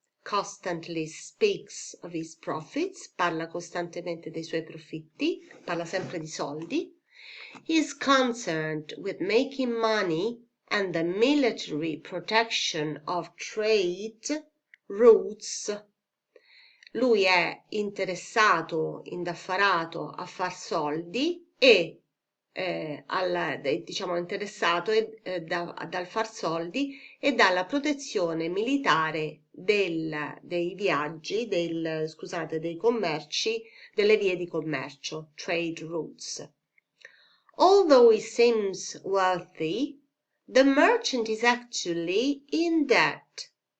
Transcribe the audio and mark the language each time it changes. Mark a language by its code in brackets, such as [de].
[it] Constantly speaks of his profits, parla costantemente dei suoi profitti, parla sempre di soldi. [en] He is concerned with making money and the military protection of trade routes. [it] Lui è interessato, indaffarato a far soldi e diciamo interessato dal far soldi e dalla protezione militare dei viaggi, dei commerci, delle vie di commercio, trade routes. [en] Although he seems wealthy, the merchant is actually in debt.